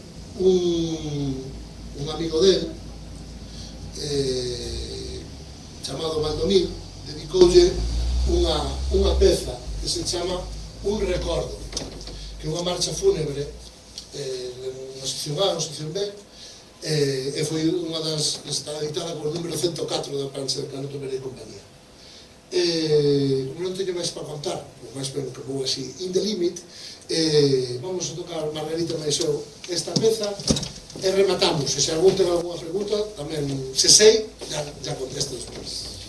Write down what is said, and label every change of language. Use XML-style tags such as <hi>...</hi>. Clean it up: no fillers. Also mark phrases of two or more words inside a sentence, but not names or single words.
<gl>un amigo del, chamado Valdomir, dedicoulle unha peza que se chama Un Recordo, que é unha marcha fúnebre na sección A, na sección B, e foi unha das que está editada por número 104 da prancha de Canuto Berea e compañía. Como non teño máis para contar, máis ben que vou así</gl> <en>in the limit,</en> <gl>vamos a tocar Margarita Maisou esta peza e rematamos. E se algún ten alguna pregunta, tamén, se sei, já contesto despois.</gl>